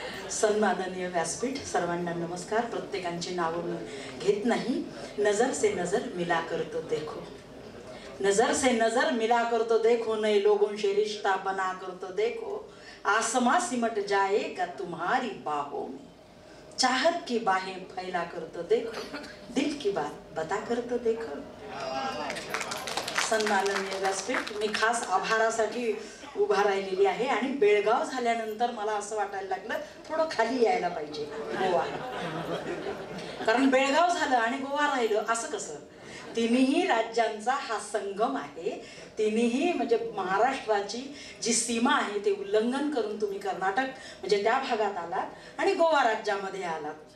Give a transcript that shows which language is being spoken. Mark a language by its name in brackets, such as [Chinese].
[Marathi] सन्माननीय व्यासपीठ, सर्वांना नमस्कार. प्रत्येकांची नावं मी घेत नाही. [Hindi] नजर से नजर मिला कर तो देखो, नजर से नजर मिला कर तो देखो, नए लोगों से रिश्ता बना कर तो देखो, आसमां सिमट जाएगा तुम्हारी बाहों में, चाहत की बाहें फैला कर तो देखो, दिल की बात बता कर तो देखो. [Marathi] सन्माननीय व्यासपीठ, मी खास आभारासाठी उभा राहिलेली आहे. आणि बेळगाव झाल्यानंतर मला असं वाटायला लागलं थोडं खाली यायला पाहिजे गोवा, कारण बेळगाव झालं आणि गोवा राहिलं असं कसं. तिन्ही राज्यांचा हा संगम आहे. तिन्ही म्हणजे महाराष्ट्राची जी सीमा आहे ते उल्लंघन करून तुम्ही कर्नाटक म्हणजे त्या भागात आलात आणि गोवा राज्यामध्ये आलात.